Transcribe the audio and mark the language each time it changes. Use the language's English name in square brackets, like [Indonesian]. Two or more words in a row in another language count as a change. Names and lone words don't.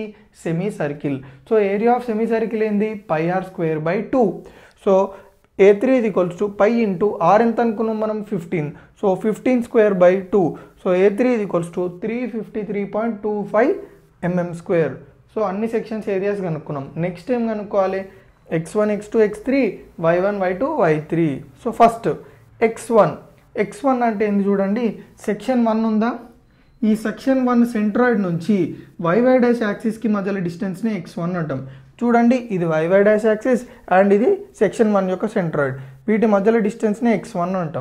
[English] Semi circle. So area of semi circle [Telugu] ఏంది? [English] πr²/2. So A3 is equals to π into r [Telugu] ఎంత అనుకున్నాం మనం? [English] 15. So 15²/2. So A3 is equals to 353.25 mm square. [Telugu] సో అన్ని [English] sections areas [Telugu] కనుక్కున్నాం. నెక్స్ట్ ఏం కనుక్కోవాలి? [English] x1 x2 x3 y1 y2 y3. So first x1 [Telugu] అంటే ఏంది చూడండి. సెక్షన్ 1 ఉందా? ఈ [English] section 1 centroid [Telugu] నుంచి [English] YY dash axisకి [Telugu] మధ్యలో డిస్టెన్స్ని x1 అంటాం. చూడండి, ఇది [English] YY dash axis and [Telugu] ఇది సెక్షన్ 1 యొక్క సెంట్రాయిడ్. వీటి మధ్యలో డిస్టెన్స్ని x1 అంటాం.